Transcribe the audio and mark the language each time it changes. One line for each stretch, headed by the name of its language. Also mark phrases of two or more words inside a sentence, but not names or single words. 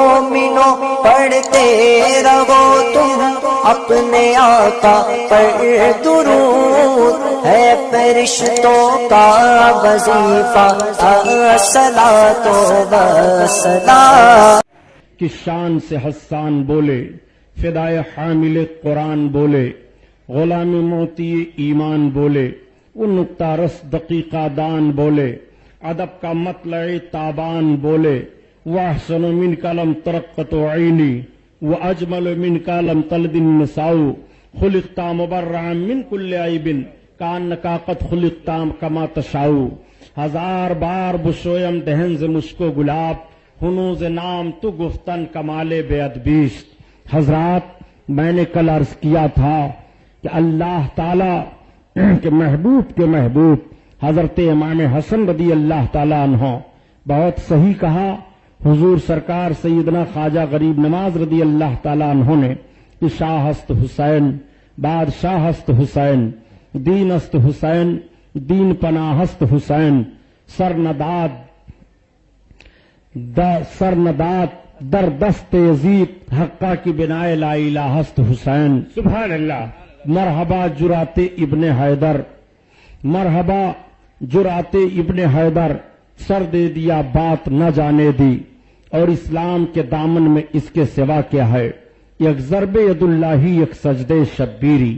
Urdu: مومنوں پڑھتے رہو تم اپنے آقا پر درود، ہے فرشتوں کا وظیفہ
Arabic: الصلاۃ والسلام۔
Urdu: کی شان سے حسان بولے، فدائے حامل قرآن بولے، غلام موتی ایمان بولے، وہ نکتہ رس دقیقہ دان بولے، ادب کا مطلع تابان بولے،
Arabic: واحسن من کلم ترقت عینی واجمل من کلم تلد النساء، خلقت مبرعا من کل عیب کانکا قد خلقت کما تشاء۔
Persian: ہزار بار بشویم دہن ز مشکو گلاب، ہنوز نام تو گفتن کمال بے ادبیست۔
Urdu: حضرات، میں نے کل عرض کیا تھا کہ اللہ تعالی کے محبوب حضرت امام حسن
Arabic: رضی اللہ تعالی عنہ،
Urdu: بہت صحیح کہا حضور سرکار سیدنا خواجہ غریب نواز
Arabic: رضی اللہ تعالی عنہ
Urdu: نے کہ
Persian: شاہ است حسین، بادشاہ است حسین،
Urdu: دین است حسین، دین پناہ است حسین، سرنداد در دست یزید حقہ کی بنائے لا الہ است حسین۔
Arabic: سبحان اللہ۔
Urdu: مرحبا جرات ابن حیدر، مرحبا جرات ابن حیدر، سر دے دیا بات نہ جانے دی، اور اسلام کے دامن میں اس کے سوا کیا ہے،
Persian: یک ضرب ید اللہ یک سجدے شبیری۔